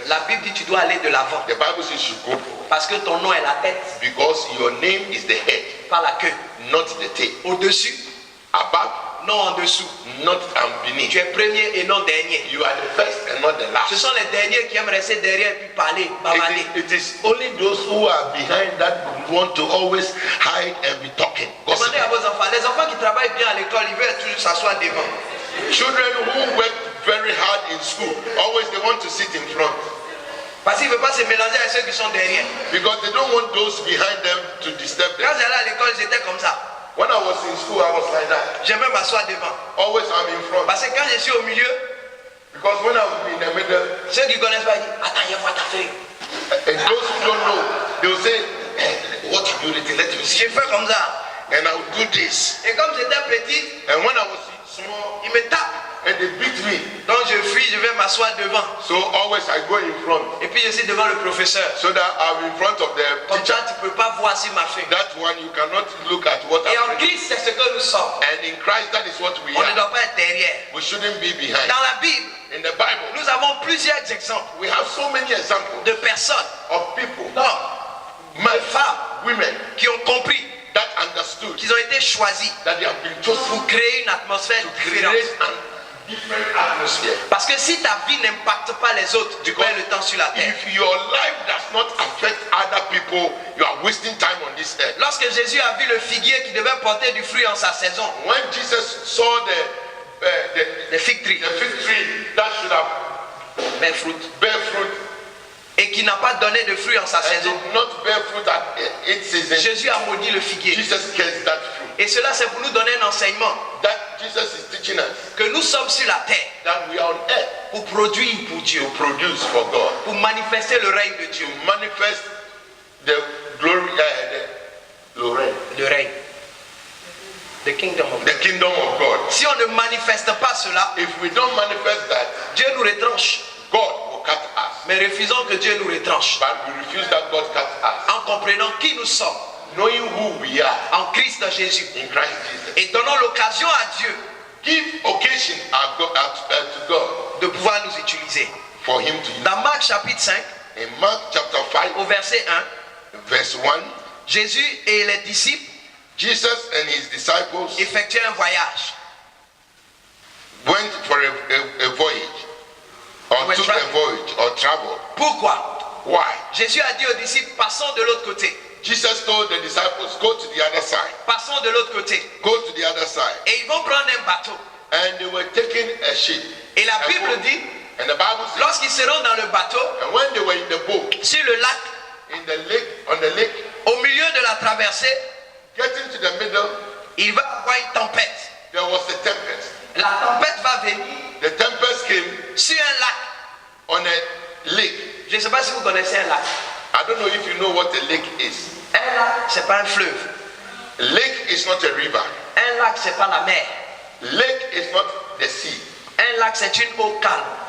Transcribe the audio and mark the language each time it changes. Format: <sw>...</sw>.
<fr>La Bible dit tu dois aller de l'avant.</fr> <en>The Bible says you go</en> <fr>Parce que ton nom est la tête,</fr> <en>because your name is the head,</en> <fr>pas la queue.</fr> <en>not the tail.</en> <fr>Au-dessus,</fr> <en>Above,</en> <fr>non en dessous.</fr> <en>not beneath.</en> <fr>Tu es premier et non dernier.</fr> <en>You are the first and not the</en> <fr>Ce</fr> <en>last.</en> <fr>sont les derniers qui aiment rester derrière et puis parler, bavarder.</fr> <en>It is only those who are behind that want to always hide and be talking. Gossip.</en> <fr>Demandez à vos enfants. Les enfants qui travaillent bien à l'école, ils veulent toujours s'asseoir devant.</fr> <en>Children who work very hard in school, always they want to sit in front</en> <fr>Parce qu'ils ne veulent pas se mélanger avec ceux qui sont derrière.</fr> <en>because they don't want those behind them to disturb</en> <fr>Quand</fr> <en>them.</en> <fr>j'allais à l'école, j'étais comme ça.</fr> <en>When I was in school, I was like that.</en> <fr>J'aimais m'asseoir devant.</fr> <en>Always I'm in front</en> <fr>Parce que quand je suis au milieu,</fr> <en>because when I was in the middle,</en> <fr>ceux qui ne connaissent pas, ils disent attends, il y a quoi ta feuille.</fr> <en>and those who don't know, they will say, hey, what have you written? Let me see.</en> <fr>J'ai fait comme ça.</fr> <en>And I will do this.</en> <fr>Et comme j'étais petit,</fr> <en>And when I was small,</en> <fr>ils me tapent.</fr> <en>and they beat me,</en> <fr>Donc je fuis, je vais m'asseoir devant.</fr> <en>so always I go in front</en> <fr>Et puis je suis devant le professeur.</fr> <en>so that I'm in front of the</en> <fr>Comme</fr> <en>teacher.</en> <fr>ça, tu ne peux pas voir sur ma feuille.</fr> <en>That one you cannot look at what</en> <fr>Et en</fr> <en>I've written.</en> <fr>Christ, c'est ce que nous sommes.</fr> <en>And in Christ, that is what we</en> <fr>On ne</fr> <en>are.</en> <fr>doit pas être derrière.</fr> <en>We shouldn't be behind.</en> <fr>Dans la Bible,</fr> <en>In the Bible,</en> <fr>nous avons plusieurs exemples</fr> <en>we have so many examples</en> <fr>de personnes,</fr> <en>of people,</en> <fr>d'hommes,</fr> <en>men,</en> <fr>de femmes</fr> <en>women,</en> <fr>qui ont compris</fr> <en>that understood</en> <fr>qu'ils ont été choisis</fr> <en>that they have been chosen</en> <fr>pour créer une atmosphère</fr> <en>to</en> <fr>différente.</fr> <en>create a different atmosphere.</en> <fr>Parce que si ta vie n'impacte pas les autres, tu perds le temps sur la terre.</fr> <en>If your life does not affect other people, you are wasting time on this earth.</en> <fr>Lorsque Jésus a vu le figuier qui devait porter du fruit en sa saison,</fr> <en>When Jesus saw le fig tree, the fig tree that should have bear fruit, bear fruit</en> <fr>et qui n'a pas donné de fruit en sa</fr> <en>and</en> <fr>saison,</fr> <en>did not bear fruit at its season,</en> <fr>Jésus a maudit le figuier.</fr> <en>Jesus cursed that fruit.</en> <fr>Et cela, c'est pour nous donner un enseignement</fr> <en>That Jesus is teaching us</en> <fr>que nous sommes sur la terre</fr> <en>that we are on earth</en> <fr>pour produire pour Dieu,</fr> <en>to produce for God,</en> <fr>pour manifester le règne de Dieu,</fr> <en>to manifest the glory,</en> <fr>le règne,</fr> <en>the kingdom of the God. kingdom of God.</en> <fr>Si on ne manifeste pas cela,</fr> <en>If we don't manifest that,</en> <fr>Dieu nous retranche.</fr> <en>God will cut us.</en> <fr>Mais refusons que Dieu nous retranche</fr> <en>But we refuse that God cut us.</en> <fr>en comprenant qui nous sommes</fr> <en>Knowing who we are</en> <fr>en Christ Jésus</fr> <en>in Christ Jesus.</en> <fr>et donnons l'occasion à Dieu</fr> <en>Give occasion to God</en> <fr>de pouvoir nous utiliser.</fr> <en>for Him to use.</en> <fr>Dans Marc chapitre 5,</fr> <en>In Mark chapter 5,</en> <fr>au verset 1,</fr> <en>verse 1,</en> <fr>Jésus et les disciples</fr> <en>Jesus and his disciples</en> <fr>effectuaient un voyage.</fr> <en>went for a voyage, or Were took tra- a voyage, or traveled.</en> <fr>Pourquoi?</fr> <en>Why?</en> <fr>Jésus a dit aux disciples, passons de l'autre côté.</fr> <en>Jesus told the disciples, go to the other side.</en> <fr>Passons de l'autre côté.</fr> <en>Go to the other side.</en> <fr>Et ils vont prendre un bateau.</fr> <en>And they were taking a ship.</en> <fr>Et la</fr> <en>a</en> <fr>Bible</fr> <en>boat.</en> <fr>dit,</fr> <en>And the Bible says,</en> <fr>lorsqu'ils seront dans le bateau,</fr> <en>and when they were in the boat,</en> <fr>sur le lac,</fr> <en>in the lake, on the lake,</en> <fr>au milieu de la traversée,</fr> <en>getting to the middle,</en> <fr>il va y avoir une tempête.</fr> <en>there was a tempest.</en> <fr>La tempête va venir</fr> <en>The tempest came</en> <fr>sur un lac.</fr> <en>on a lake.</en> <fr>Je ne sais pas si vous connaissez un lac.</fr> <en>I don't know if you know what a lake is.</en> <fr>Un lac, c'est pas un fleuve.</fr> <en>A lake is not a river.</en> <fr>Un lac, c'est pas la mer.</fr> <en>Lake is not the sea.</en> <fr>Un lac, c'est une eau calme.</fr>